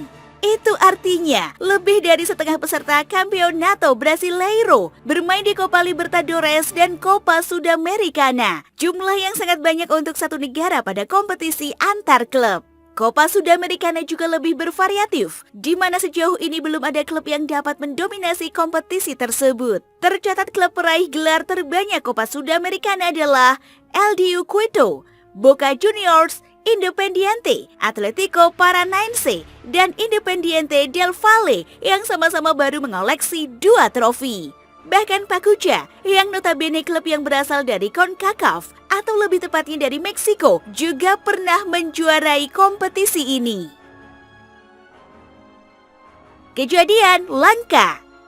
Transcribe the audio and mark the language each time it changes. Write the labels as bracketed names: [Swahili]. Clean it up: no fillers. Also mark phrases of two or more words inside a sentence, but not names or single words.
[Indonesian] Itu artinya lebih dari setengah peserta Campeonato Brasileiro bermain di Copa Libertadores dan Copa Sudamericana. Jumlah yang sangat banyak untuk satu negara pada kompetisi antar klub. Copa Sudamericana juga lebih bervariatif, di mana sejauh ini belum ada klub yang dapat mendominasi kompetisi tersebut. Tercatat klub peraih gelar terbanyak Copa Sudamericana adalah LDU Quito, Boca Juniors, Independiente, Atlético Paranaense, dan Independiente del Valle yang sama-sama baru mengoleksi 2 trofi. Bahkan Pachuca, yang notabene klub yang berasal dari CONCACAF, atau lebih tepatnya dari Meksiko, juga pernah menjuarai kompetisi ini. Kejadian langka.